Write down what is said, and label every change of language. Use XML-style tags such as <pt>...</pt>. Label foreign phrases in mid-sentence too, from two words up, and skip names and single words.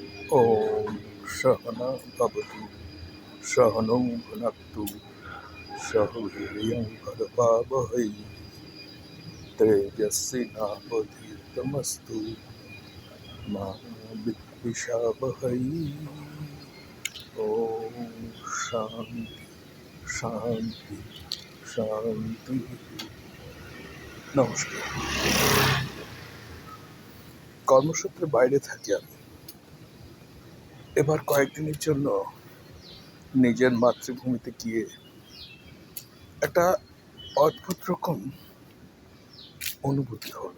<sa>ॐ सहना भवतु सहनौ भुनक्तु सह वीर्यं करवावहै तेजस्विनावधीतमस्तु मा विद्विषावहै। ॐ शान्ति शान्ति শান্তি।</sa> <bn>নমস্কার। কর্মসূত্রে বাইরে থাকি আমি। এবার কয়েকদিনের জন্য নিজের মাতৃভূমিতে গিয়ে একটা অদ্ভুত রকম অনুভূতি হলো।</bn>